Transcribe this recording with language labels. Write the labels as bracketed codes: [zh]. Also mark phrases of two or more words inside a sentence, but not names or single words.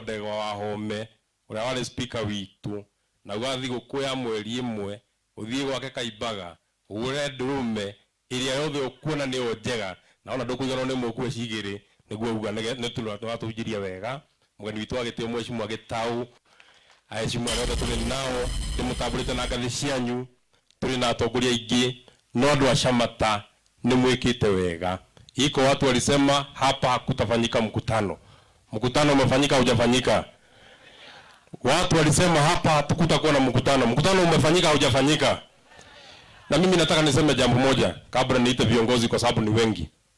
[ki] Ndegwa wa Home uria wari speaker witu na gwathi gukuya mweri imwe uthie gwake Kaimbaga ugure ndurume iria yothe ukuona ni njega na ona ndukuigana ni mukue cigiri niguo uga ni twatujiria wega mugeni witu agitio Mheshimiwa Gitau Mheshimiwa rothe tuli nao nimutambulite na ngathi cianyu tuli na atongoria ingi no andu a Shamata ni mwikite wega. [sw] Iko watu walisema hapa hakutafanyika mkutano. Mkutano umefanyika hujafanyika? Watu walisema hapa hatukutakuwa na mkutano. Mkutano umefanyika hujafanyika? Na mimi nataka niseme jambo moja kabla niite viongozi kwa sababu ni wengi.